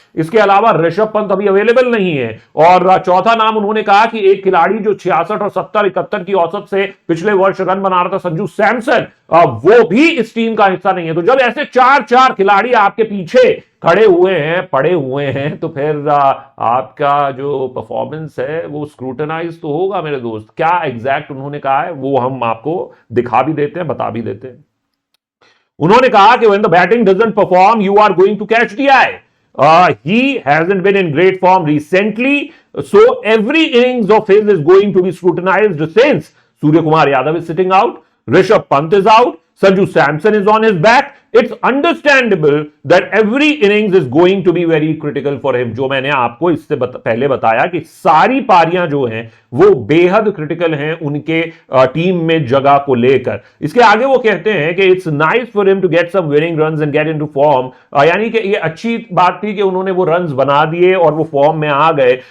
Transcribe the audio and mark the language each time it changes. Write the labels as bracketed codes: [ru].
[hi] इसके अलावा ऋषभ पंत अभी अवेलेबल नहीं है। और चौथा नाम उन्होंने कहा कि एक खिलाड़ी जो 66 और 70 71 की औसत से पिछले वर्ष रन बना रहा था, संजू सैमसन, वो भी इस टीम का हिस्सा नहीं है। तो जब ऐसे चार खिलाड़ी आपके पीछे खड़े हुए हैं, पड़े हुए हैं, तो फिर आपका जो परफॉर्मेंस है वो स्क्रूटनाइज तो होगा मेरे दोस्त। क्या एग्जैक्ट उन्होंने कहा है वो हम आपको दिखा भी देते हैं, बता भी देते हैं। उन्होंने कहा कि [en] when the batting doesn't perform, you are going to catch the eye. He hasn't been in great form recently, so every innings of his is going to be scrutinized since Surya Kumar Yadav is sitting out, Rishabh Pant is out, Sanju Samson is on his back. It's understandable that every innings is going to be very critical for him. [hi] जो मैंने आपको इससे पहले बताया कि सारी पारियां जो हैं वो बेहद क्रिटिकल हैं उनके टीम में जगह को लेकर। इसके आगे वो कहते हैं कि [en] It's nice for him to get some winning runs and get into form. [hi] यानी कि ये अच्छी बात थी कि उन्होंने वो रन्स बना दिए और वो फॉर्म में आ गए।